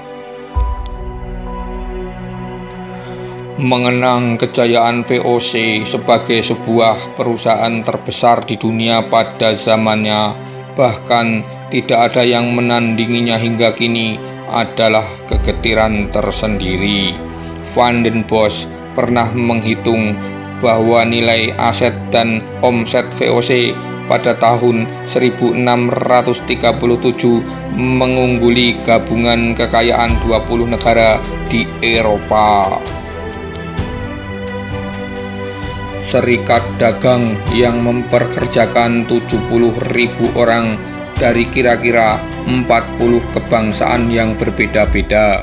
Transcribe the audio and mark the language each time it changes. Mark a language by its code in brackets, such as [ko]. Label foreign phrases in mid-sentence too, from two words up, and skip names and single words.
[id] Mengenang kejayaan VOC sebagai sebuah perusahaan terbesar di dunia pada zamannya, bahkan tidak ada yang menandinginya hingga kini, adalah kegetiran tersendiri. Van den Bosch pernah menghitung bahwa nilai aset dan omset VOC pada tahun 1637 mengungguli gabungan kekayaan 20 negara di Eropa. Serikat dagang yang memperkerjakan 70.000 orang dari kira-kira 40 kebangsaan yang berbeda-beda.